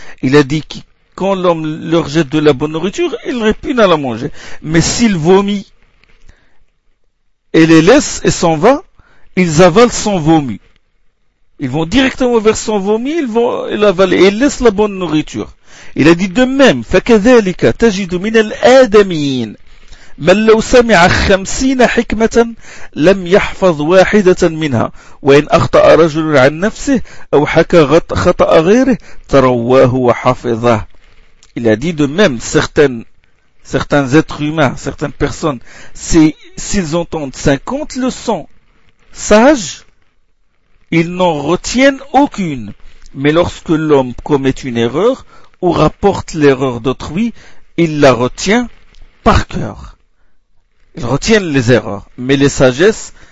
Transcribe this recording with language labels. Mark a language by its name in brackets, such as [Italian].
[French] Il a dit que quand l'homme leur jette de la bonne nourriture, il répugne à la manger. Mais s'il vomit et les laisse et s'en va, ils avalent son vomi. Ils vont directement vers son vomi, ils vont l'avaler et ils laissent la bonne nourriture. Il a dit de même, [Arabic] فكذلك تجد من الآدميين من لو سمع خمسين حكمة لم يحفظ واحدة منها وإن أخطأ رجل عن نفسه أو حكى خطأ غيره ترواه وحفظه. [French] Il a dit de même, certains êtres humains, certaines personnes, s'ils entendent 50 leçons sages, ils n'en retiennent aucune. Mais lorsque l'homme commet une erreur ou rapporte l'erreur d'autrui, il la retient par cœur. Il retient les erreurs, mais les sagesses